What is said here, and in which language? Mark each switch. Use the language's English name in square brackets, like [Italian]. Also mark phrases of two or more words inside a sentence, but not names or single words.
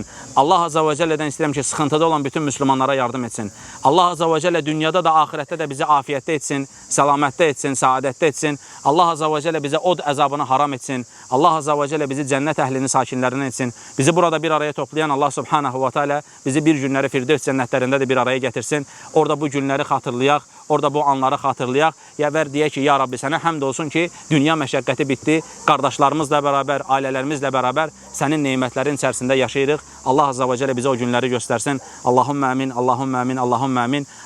[Azerbaijani] Allah [Arabic] عز وجل [Azerbaijani] istəyirəm ki, sıxıntıda olan bütün müsəlmanlara yardım etsin. Allah [Arabic] عز وجل [Azerbaijani] dünyada da, axirətdə də bizi afiyətdə etsin, səlamətdə etsin, saadətdə etsin. Allah [Arabic] عز وجل [Azerbaijani] bizə od əzabını haram etsin. Allah [Arabic] عز وجل [Azerbaijani] bizi cənnət əhlinin sakinlərindən etsin. Bizi burada bir araya toplayan Allah [Arabic] سبحانه وتعالى [Azerbaijani] bizi bir günləri Firdevs cənnətlərində də bir araya gətirsin. Orada bu günləri xatırlayaq, orada bu anları xatırlayaq. Yəvər deyək ki, [Arabic] يا ربي, [Azerbaijani] sənə həmd olsun ki, dünya məşəqqəti bitdi, qardaşlarımızla bərabər, ailələrimizlə bərabər sənin neymətlərin içərisində yaşayırıq. Allah [Arabic] عز وجل [Azerbaijani] bizə o günləri göstərsin. [Arabic] اللهم آمين اللهم آمين اللهم آمين.